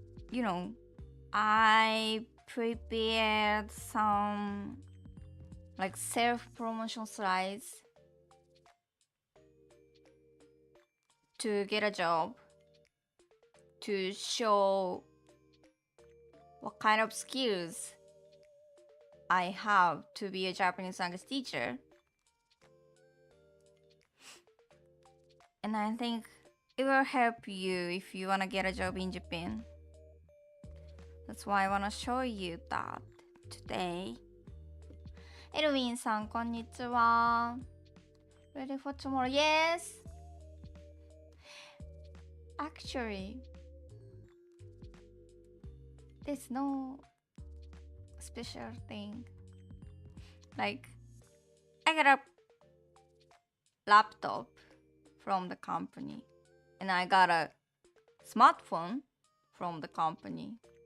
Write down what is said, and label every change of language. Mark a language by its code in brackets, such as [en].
[en] You know, I prepared some like self-promotion slides to get a job, to show what kind of skills I have to be a Japanese language teacher. And I think it will help you if you want to get a job in Japan. That's why I want to show you that today. [ja] エルウィンさん、こんにちは。 [en] Ready for tomorrow? Yes! Actually, there's no special thing. Like, I got a laptop from the company, and I got a smartphone from the company.